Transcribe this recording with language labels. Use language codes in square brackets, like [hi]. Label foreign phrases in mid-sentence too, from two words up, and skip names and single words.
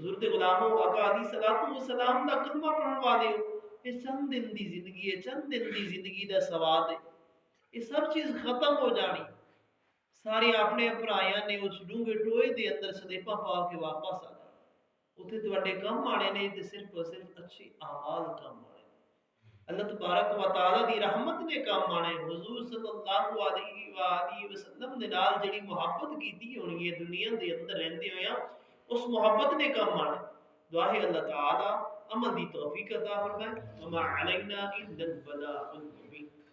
[pa] حضور دے غلاموں آقا [ar] علیہ الصلوۃ والسلام [pa] دا کلمہ پڑھن والے ہو، یہ چند دن دی زندگی ہے، چند دن دی زندگی دا سواد ہے، یہ سب چیز ختم ہو جانی۔ سارے اپنے بھرائیاں نے اس ڈونگے ٹوئے دے اندر سلیپا پا کے واپس آ جانا، اتنے تواڈے کم آنے نے تے صرف اور صرف اچھے اعمال کم آنے، اللہ تبارک و تعالیٰ دی رحمت نے کام آنے۔ حضور صلی [ar] صلى الله عليه وآله وسلم [pa] دے نال جیہڑی محبت کیتی ہونی ہے دنیا دے اندر رہندے ہویاں، اس محبت نے کام آنا. دعا ہے اللہ تعالیٰ عمل دی توفیق عطا فرمائے. [ar] وما علينا إلا البلاغ المبين.